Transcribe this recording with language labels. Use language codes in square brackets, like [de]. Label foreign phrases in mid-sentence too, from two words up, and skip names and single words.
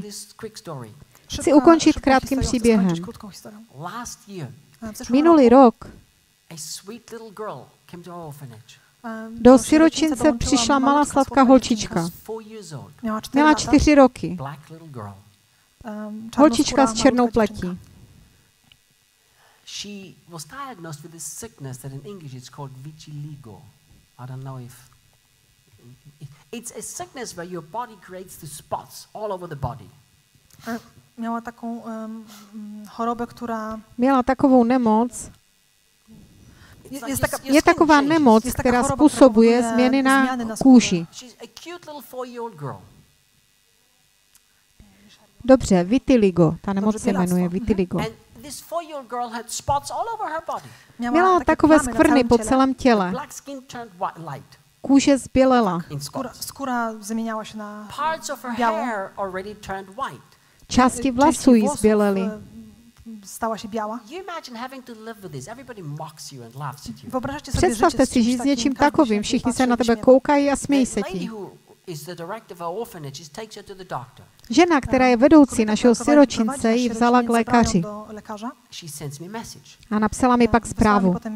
[cs] Chci ukončit krátkým příběhem. Minulý rok do siročince přišla malá sladká holčička. Měla 4 roky. Holčička s černou pletí. [en] She was diagnosed with this sickness that in English it's called vitiligo. I don't know if it's a sickness where your body creates the spots all over the body. [cs] Měla takovou [pl] chorobę, która [cs] Měla takovou nemoc. Je taková nemoc, která způsobuje změny na kůži. Dobře, vitiligo. Ta nemoc se jmenuje vitiligo. Měla takové skvrny po celém těle. Kůže zbělela. [pl] Skóra změnila se na białą. [cs] Části vlasů jí zbělely. [pl] Stała się biała. [cs] Představte si žít s něčím takovým. Všichni se na tebe koukají a smějí se ti. Žena, která je vedoucí našeho siročince, ji vzala k lékaři a napsala mi pak zprávu.